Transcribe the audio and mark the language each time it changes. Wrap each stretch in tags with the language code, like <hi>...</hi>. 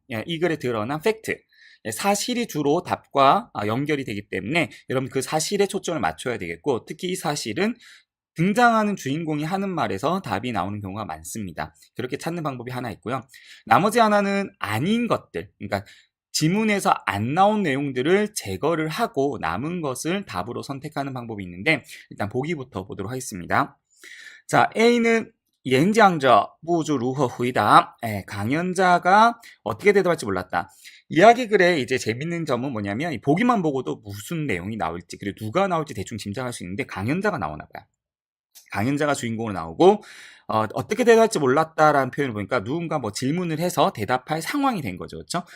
<ko>예, 이 글에 드러난 팩트, 사실이 주로 답과 연결이 되기 때문에 여러분 그 사실에 초점을 맞춰야 되겠고, 특히 이 사실은 등장하는 주인공이 하는 말에서 답이 나오는 경우가 많습니다. 그렇게 찾는 방법이 하나 있고요. 나머지 하나는 아닌 것들, 그러니까 지문에서 안 나온 내용들을 제거를 하고 남은 것을 답으로 선택하는 방법이 있는데, 일단 보기부터 보도록 하겠습니다. 자, A는</ko> <zh>演讲者不知如何回答.</zh> <ko>강연자가 어떻게 대답할지 몰랐다. 이야기 글에 이제 재밌는 점은 뭐냐면 보기만 보고도 무슨 내용이 나올지, 그리고 누가 나올지 대충 짐작할 수 있는데 강연자가 나오나 봐요. 강연자가 주인공으로 나오고 어떻게 대답할지 몰랐다라는 표현을 보니까 누군가 뭐 질문을 해서 대답할 상황이 된 거죠. 그렇죠?</ko>